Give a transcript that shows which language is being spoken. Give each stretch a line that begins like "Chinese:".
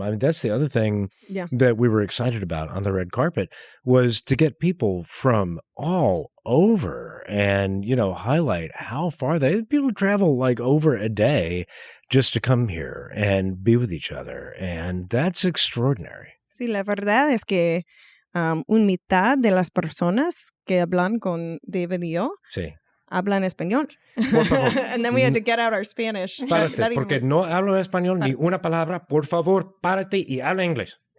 English: I mean, that's the other thing that we were excited about on the red carpet was to get people from all over and, you know, highlight how far people travel like over a day just to come here and be with each other. And that's extraordinary.
Spanish: Sí, la verdad es que un mitad de las personas que hablan con David y yo hablan español.
English: And then we had to get out our Spanish.
Spanish: Párate, porque no hablo español ni una palabra. Por favor, párate y habla inglés.